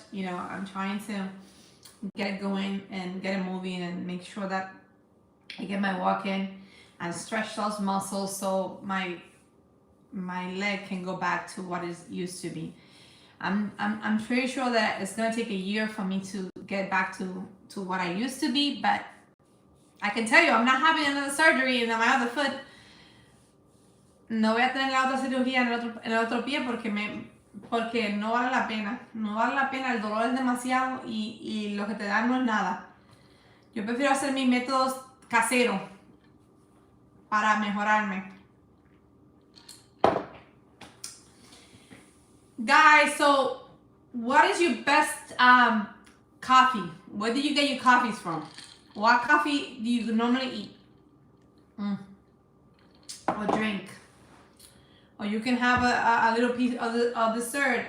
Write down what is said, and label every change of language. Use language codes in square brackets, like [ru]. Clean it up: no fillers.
[en] You know, I'm trying to get it going and get it moving and make sure that I get my walk in and stretch those muscles so my leg can go back to what it used to be. I'm pretty sure that it's gonna take a year for me to get back to what I used to be, but I can tell you I'm not having another surgery in my other foot. [es] No voy a tener la otra cirugía en el otro pie porque no vale la pena. No vale la pena, el dolor es demasiado y lo que te dan no es nada. Yo prefiero hacer mis métodos caseros para mejorarme. [en] Guys, so what is your best coffee? Where do you get your coffees from? What coffee do you normally eat? Or drink? Or you can have a little piece of dessert.